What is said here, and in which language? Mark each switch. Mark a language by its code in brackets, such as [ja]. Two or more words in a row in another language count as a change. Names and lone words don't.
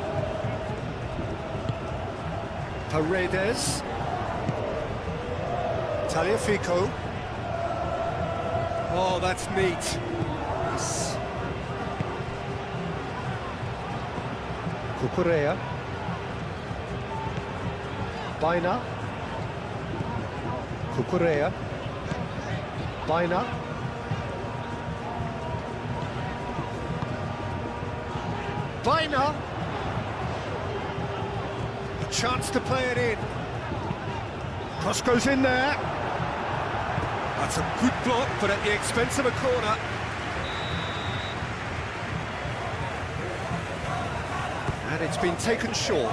[en] Paredes. Tagliafico. Oh, that's neat. Yes. Cucurella. Baina. Cucurella. Baina. Baina. A chance to play it in. Cross goes in there. That's a good block, but at the expense of a corner. And it's been taken short.